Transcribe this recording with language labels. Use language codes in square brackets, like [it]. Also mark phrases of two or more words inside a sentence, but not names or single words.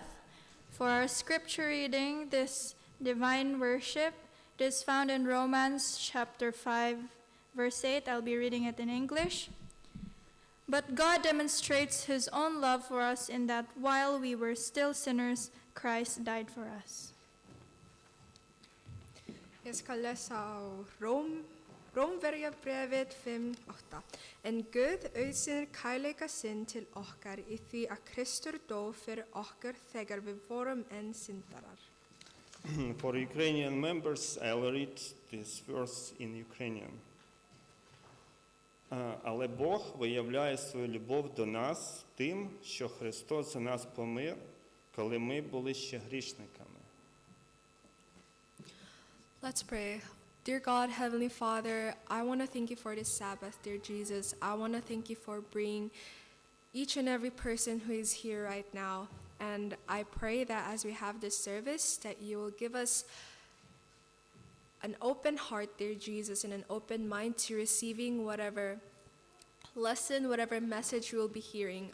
[en] For our scripture reading, this divine worship, it is found in Romans chapter 5, verse 8. I'll be reading it in English. But God demonstrates his own love for us in that while we were still sinners, Christ died for us. [is] Ég skal lesa á Rómverjabréfið 5:8. En Guð auðsýnir kærleika sinn til okkar í því að Kristur dó fyrir okkur þegar við vorum enn syndarar. [en] For Ukrainian members, I'll read this verse in Ukrainian. [uk] Але Бог виявляє свою любов до нас тим, що Христос за нас помер, коли ми були ще грішниками. [en] Let's pray. Dear God, Heavenly Father, I want to thank you for this Sabbath, dear Jesus. I want to thank you for bringing each and every person who is here right now. And I pray that as we have this service, that you will give us an open heart, dear Jesus, and an open mind to receiving whatever lesson, whatever message we will be hearing.